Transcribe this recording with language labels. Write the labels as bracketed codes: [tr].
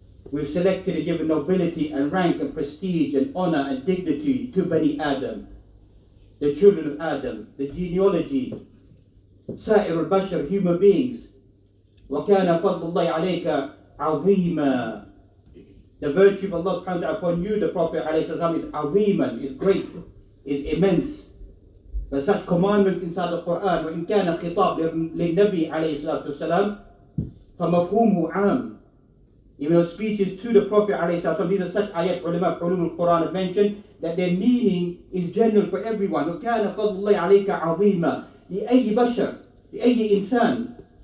[en] We've selected and given nobility and rank and prestige and honor and dignity to Bani Adam, the children of Adam, the genealogy, [ar] سائر البشر, [en] human beings. [ar] وَكَانَ فَضْلُ اللَّهِ عَلَيْكَ عظيما. [en] The virtue of Allah subhanahu wa ta'ala upon you, the Prophet alayhi salam, is aziman, is great, is immense. There are such commandments inside the Quran. [ar] وإن كان خطاب للنبي عليه الصلاة والسلام فمفهومه عام. [en] Even though speeches to the Prophet alayhi salam, these are such ayat ulama ulum al-Quran have mentioned that their meaning is general for everyone. [ar] وكان فضل الله عليك عظيما لأي بشر لأي إنسان.